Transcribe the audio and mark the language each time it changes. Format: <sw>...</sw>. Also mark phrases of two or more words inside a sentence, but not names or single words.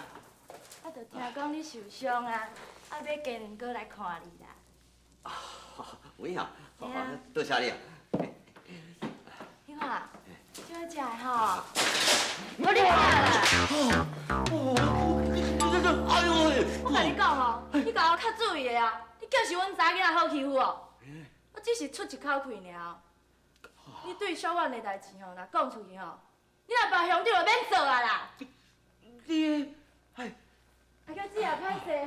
<nan>啊，就听讲你受伤啊，啊，要跟过来看你啦。有影，嘿啊多谢你啊。你看，这食的吼，无你看啦。哎呦喂！我甲你讲吼，你甲我较注意的啊，你叫是阮查囡仔好欺负哦。我只是出一口气尔。你对小婉的代志吼，若讲出去吼，你若别兄弟就免做啊啦。你，哎，啊，叫姊也歹势吼。</nan>